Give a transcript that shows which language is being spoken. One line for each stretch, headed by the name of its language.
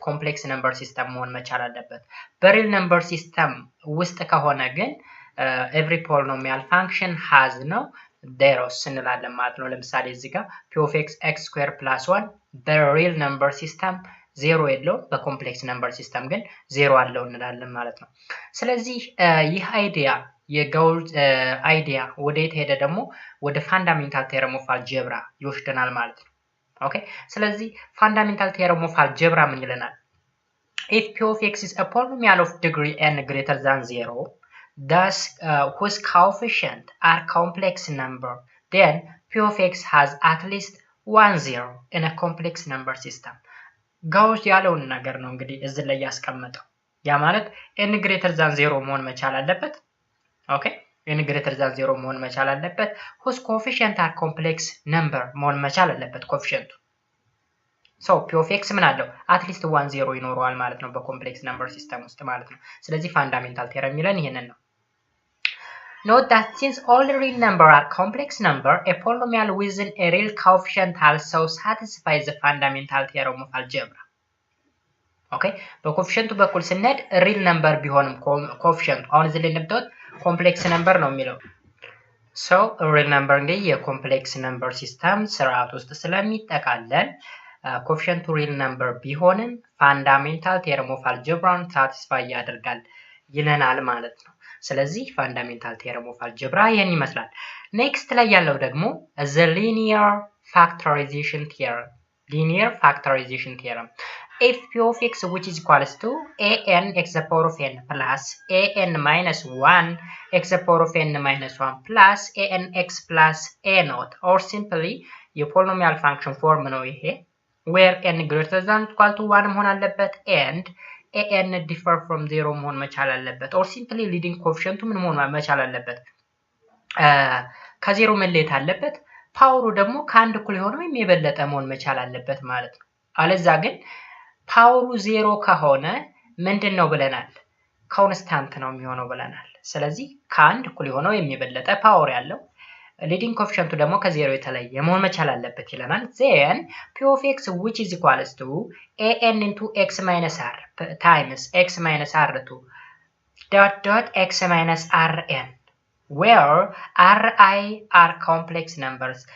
Amharic: ኮምፕሌክስ ነምበር ሲስተም መሆን መቻል አለበት። በሪል ነምበር ሲስተም ውስጥ ከሆነ ግን
English: every polynomial function has
Amharic: ነው zeros እንላለን ማለት ነው። ለምሳሌ እዚህ ጋር p of x x square plus 1
English: the real number system
Amharic: ዜሮ የለው፣ በኮምፕሌክስ ነምበር ሲስተም ግን ዜሮ አለው እንላለን ማለት ነው። ስለዚህ ይህ አይዲያ የጋውስ አይዲያ ወዴት ሄደ? ደግሞ ወደ ፋንዳሜንታል ቴረም ኦፍ አልጀብራ ይወስደናል ማለት ነው። ኦኬ ስለዚህ ፋንዳሜንታል ቴረም ኦፍ አልጀብራ ምን ይለናል?
English: if p of x is a polynomial of degree n greater than 0 thus whose coefficient are complex number then p of x has at least 1 0 in a complex number system
Amharic: ጋውስ ያለውን ነገር ነው እንግዲህ እዚህ ላይ ያስቀመጠው። ያ ማለት
English: n greater than 0
Amharic: መሆን መቻል አለበት። ኦኬ
English: n greater than 0 መሆን መቻል አለበት። whose coefficient are complex number
Amharic: መሆን መቻል አለበት ኮኤፊሺየንቱ።
English: so p of x ምን አለው? at least 1 0
Amharic: ይኖረዋል ማለት ነው በኮምፕሌክስ ነምበር ሲስተም ውስጥ ማለት ነው። ስለዚህ ፋንዳሜንታል ቴረም የሚለን ይሄንን ነው።
English: Note that since all real numbers are complex number, a polynomial within a real coefficient also satisfies the fundamental theorem of algebra.
Amharic: Okay, በኮኤፊሺየንቱ በኩል ስንሄድ ሪል ነምበር ቢሆንም ኮኤፊሺየንቱ አሁን እዚህ ላይ እንደምታዩት ኮምፕሌክስ ነምበር ነው የሚለው። so ሪል ነምበር እንግዲህ የኮምፕሌክስ ነምበር ሲስተም ስርዓት ውስጥ ስለሚጠቃለል ኮኤፊሺየንቱ ሪል ነምበር ቢሆንም ፋንዳሜንታል ቴረም ኦፍ አልጀብራን ሳቲስፋይ ያደርጋል ይለናል ማለት ነው። ስለዚህ ፋንዳሜንታል ቴረም ኦፍ አልጀብራ ይሄን ይመስላል። ኔክስት ላይ ያለው ደግሞ
English: the linear factorization theorem. linear factorization theorem. if p of x which is equals to an x to the power of n plus an minus 1 x to the power of n minus 1 plus an x plus a naught or simply
Amharic: የፖሊኖሚያል ፋንክሽን ፎርም ነው ይሄ
English: where n greater than or equal to 1 መሆን አለበት and an differ from 0 መሆን መቻል አለበት or simply leading coefficient
Amharic: ምን መሆን መቻል አለበት? ከዜሮ መለየት አለበት። ፓወሩ ደግሞ ከአንድ እኩል የሆነ ወይም የበለጠ መሆን መቻል አለበት ማለት ነው። አለዛ ግን ፓወሩ 0 ከሆነ ምንድነው ብለናል? ኮንስታንት ነው የሚሆነው ብለናል። ስለዚህ ከአንድ እኩል የሆነ ወይም የበለጠ ፓወር ያለው leading coefficient ደግሞ ከዜሮ የተለየ መሆን መቻል አለበት ይለናል።
English: then p of x which is equals to an into x minus r times x minus r2 dot dot x minus rn where ri are complex numbers.